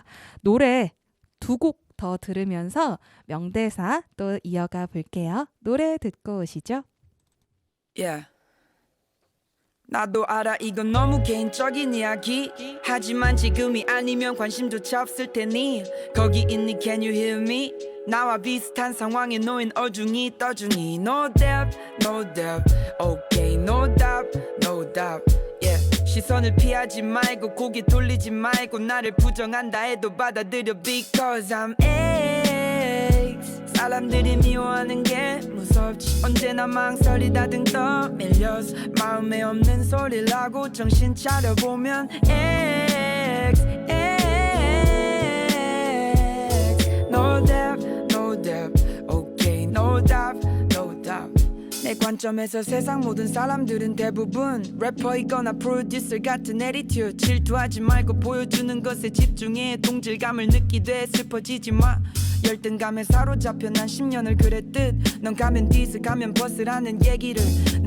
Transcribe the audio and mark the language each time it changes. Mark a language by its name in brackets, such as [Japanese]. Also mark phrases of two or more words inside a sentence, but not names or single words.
[Korean] 노래 2곡 더 들으면서 명대사 또 이어가 볼게요. 노래 듣고 오시죠. Yeah. 나도 알아 이건 너무 개인적인 이야기 하지만 지금이 아니면 관심조차 없을 테니 거기 있니 [English] can you hear me [Korean] 나와 비슷한 상황에 놓인 어중이 떠중이 [English] No doubt, no doubt Okay, no doubt, no doubt Yeah. [Korean] 시선을 피하지 말고 고개 돌리지 말고 나를 부정한다 해도 받아들여 [English] Because I'm X [Korean] 사람들이 미워하는 게 무섭지 언제나 망설이다 등 떠밀려서 마음에 없는 소리를 하고 정신 차려보면 X [English] No doubt, no doubt Okay, no doubt, no doubt [Korean] 내 관점에서 세상 모든 사람들은 대부분 래퍼이거나 프로듀서 같은 애티튜드 질투하지 말고 보여주는 것에 집중해 동질감을 느끼되 슬퍼지지 마 열등감에 사로잡혀 난 10년을 그랬듯 넌 가면 디스 가면 버스라는 얘기를 나